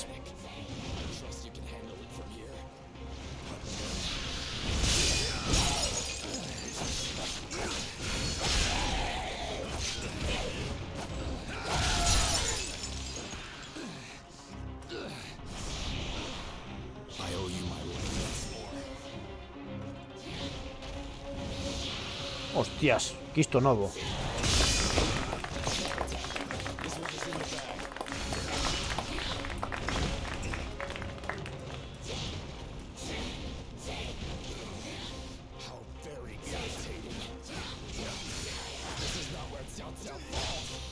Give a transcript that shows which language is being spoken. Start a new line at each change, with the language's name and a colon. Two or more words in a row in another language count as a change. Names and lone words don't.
English: Trust you can handle it from here. I owe you my life once more.
Galician: Hostias. Quisto novo.
English: How very irritating. This is not where Cao Cao falls.